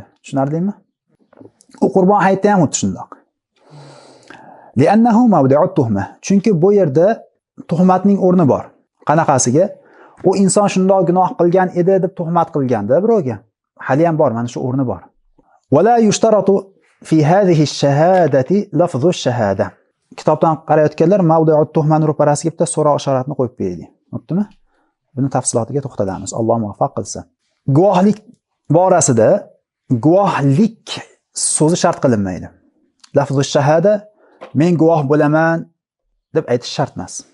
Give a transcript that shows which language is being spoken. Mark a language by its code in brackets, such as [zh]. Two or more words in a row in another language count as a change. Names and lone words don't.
[uz] Tushunardingmi? U Qurbon hayitda ham xuddi shundoq. [ar] لأنه موضع التهمة. [uz] Chunki bu yerda tuhmatning o'rni bor. Qanaqasiga? U inson shundoq gunoh qilgan edi deb tuhmat qilganda birovga. Hali ham bor, mana shu o'rni bor. [ar] ولا يشترط في هذه الشهادة لفظ الشهادة. [uz] Kitobdan qarayotganlar [ar] موضع التهمة [uz] ro'parasiga bitta so'roq ishoratini qo'yib beraylik. Bo'ptimi? Buni tafsilotiga to'xtalamiz. Alloh muvaffaq qilsin. Guvohlik borasida guvohlik so'zi shart qilinmaydi. [ar] لفظ الشهادة [uz] men guvoh bo'laman deb aytish shart emas.